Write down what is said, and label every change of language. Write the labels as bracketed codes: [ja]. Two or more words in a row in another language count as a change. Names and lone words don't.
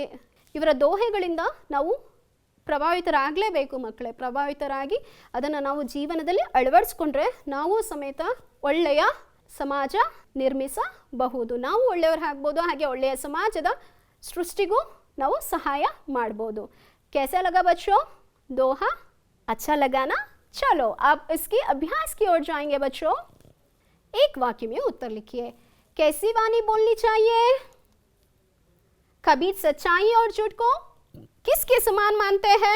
[kn] ಇವರ ದೋಹೆಗಳಿಂದ ನಾವು ಪ್ರಭಾವಿತರಾಗಲೇಬೇಕು ಮಕ್ಕಳೇ. ಪ್ರಭಾವಿತರಾಗಿ ಅದನ್ನು ನಾವು ಜೀವನದಲ್ಲಿ ಅಳವಡಿಸ್ಕೊಂಡ್ರೆ ನಾವು ಸಮೇತ ಒಳ್ಳೆಯ ಸಮಾಜ ನಿರ್ಮಿಸಬಹುದು. ನಾವು ಒಳ್ಳೆಯವರು ಹಾಗೆ ಒಳ್ಳೆಯ ಸಮಾಜದ ಸೃಷ್ಟಿಗೂ ನಾವು ಸಹಾಯ ಮಾಡ್ಬೋದು. [hi] कैसा लगा बच्चों दोहा? अच्छा लगा ना? चलो अब इसकी अभ्यास की ओर जाएंगे बच्चों. एक वाक्य में उत्तर लिखिए. कैसी वाणी बोलनी चाहिए? कबीर सच्चाई और झूठ को किसके समान मानते हैं?